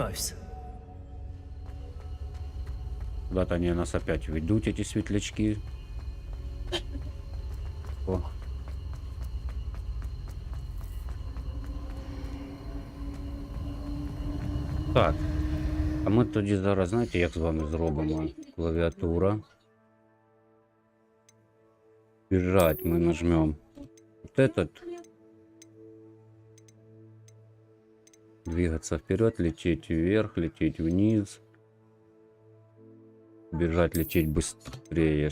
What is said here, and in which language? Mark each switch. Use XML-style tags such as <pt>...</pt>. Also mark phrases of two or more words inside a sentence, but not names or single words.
<ru>Lumos. Куда-то они нас опять ведут, эти светлячки. О. Так.</ru> <uk>А ми тоді зараз, знаєте, як з вами зробимо? Клавіатура.</uk> <ru>Бежать мы нажмем вот этот. Двигаться вперед, лететь вверх, лететь вниз. Бежать, лететь быстрее.</ru>